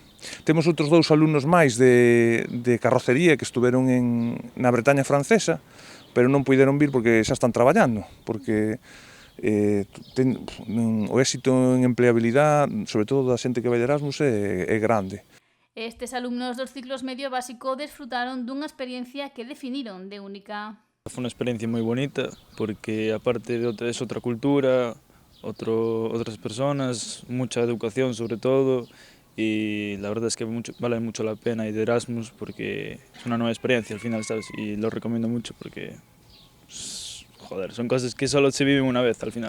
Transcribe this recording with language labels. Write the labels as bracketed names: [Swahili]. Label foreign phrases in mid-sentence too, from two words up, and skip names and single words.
[Galician] Temos outros 2 alumnos máis de carrocería que estuveron na Bretaña francesa, pero non puideron vir porque xa están traballando, porque o éxito en empleabilidade, sobre todo da xente que vai de Erasmus, é grande. Estes alumnos dos ciclos medio e básico desfrutaron dunha experiencia que definiron de única. [Spanish] Fue una experiencia muy bonita porque aparte es otra cultura, otras personas, mucha educación sobre todo y la verdad es que vale mucho la pena ir de Erasmus porque es una nueva experiencia al final, ¿sabes? Y lo recomiendo mucho porque, joder, son cosas que solo se viven una vez al final.